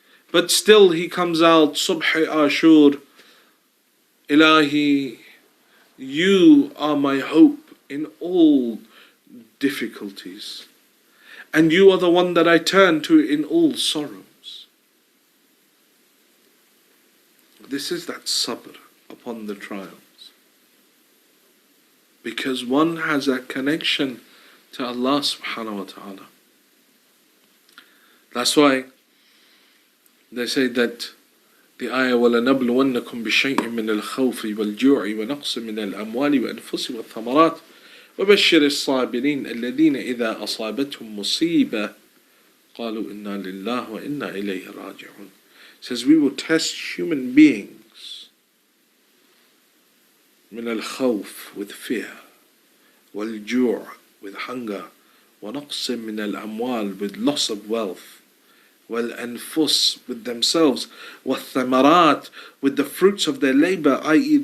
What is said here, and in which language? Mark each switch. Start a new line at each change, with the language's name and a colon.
English: but still he comes out, Subhi Ashur, Ilahi, you are my hope in all difficulties, and you are the one that I turn to in all sorrows. This is that sabr upon the trials, because one has a connection to Allah subhanahu wa ta'ala.
Arabic: That's why they say that the ayah وَلَنَبْلُوَنَّكُمْ بِشَيْءٍ مِّنَ الْخَوْفِ وَالْجُوعِ وَنَقْصٍ مِّنَ الْأَمْوَالِ وَأَنفُسِ وَالثَّمَرَاتِ وَبَشِّرِ الصَّابِرِينَ الَّذِينَ إِذَا أَصَابَتْهُمْ مُصِيبَةٌ قَالُوا إِنَّا لِلَّهِ وَإِنَّا إِلَيْهِ رَاجِعُونَ.
English: It says we will test human beings
Arabic: من الخوف,
English: with fear,
Arabic: والجوع,
English: with hunger,
Arabic: ونقص من الأموال,
English: with loss of wealth,
Arabic: والأنفس,
English: with themselves,
Arabic: والثمرات,
English: with the fruits of their labor, i.e.